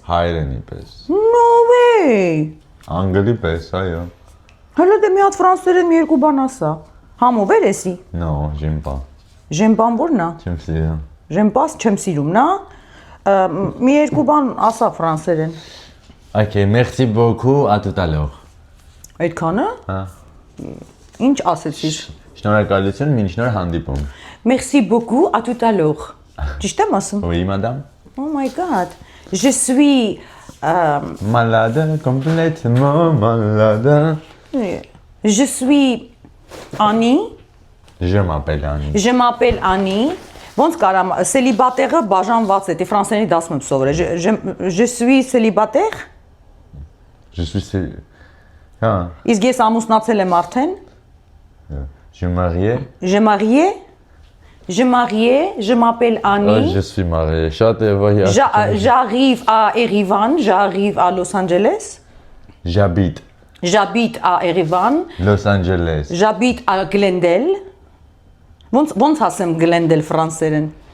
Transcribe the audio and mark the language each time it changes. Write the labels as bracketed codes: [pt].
[hy] Հայերենի պես։ [en] No way։ [hy] Անգլի պես, այո։ Հələ դե մի հատ ֆրանսերեն մի երկու բան ասա։ Համով էր էսի։ [fr] No, j'aime pas։ [hy] J'aime որն է։ Չեմ սիրում։ [fr] J'aime pas, [hy] չեմ սիրում, նա։ Մի երկու բան ասա ֆրանսերեն։ [fr] Okay, merci beaucoup, à tout à l'heure։ [hy] Այդքանը։ Հա։ Ինչ ասեցիր։ Շնորհակալություն, մինչ նոր հանդիպում։ [fr] Merci beaucoup, à tout à l'heure։ [hy] Ճիշտ եմ ասում։ [fr] Oui, madame։ [en] Oh my god. [fr] Je suis Malade, complètement malade. Je suis Annie. Je m'appelle Annie։ Je m'appelle Annie. [hy] Ոնց կարամ célibataire-ը բաժանված է, դե ֆրանսերենի դասում եմ սովորել։ [fr] Je suis célibataire։ Je suis Հա։ [hy] Իսկ ես ամուսնացել եմ արդեն։ [fr] Je marié։ Je marié. Je marié, je m'appelle Annie. Je suis marié. [hy] Շատ է voyage։ [fr] J'arrive à Erivan, j'arrive à Los Angeles. J'habite J'habite à Yerevan, Los Angeles, j'habite à Glendale։ [hy] Ոնց ասեմ Glendale ֆրանսերեն։